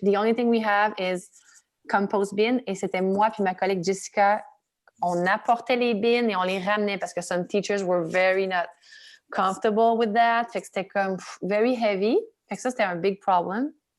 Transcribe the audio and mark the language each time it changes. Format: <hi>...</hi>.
<en>The only thing we have is compost bin.</en> <fr>Et c'était moi puis ma collègue Jessica. On apportait les bins et on les ramenait parce que</fr> <en>some teachers were very not comfortable with that.</en> <fr>Fait que c'était comme</fr> <en>very heavy.</en> <fr>Fait que ça, c'était un</fr> <en>big problem.</en>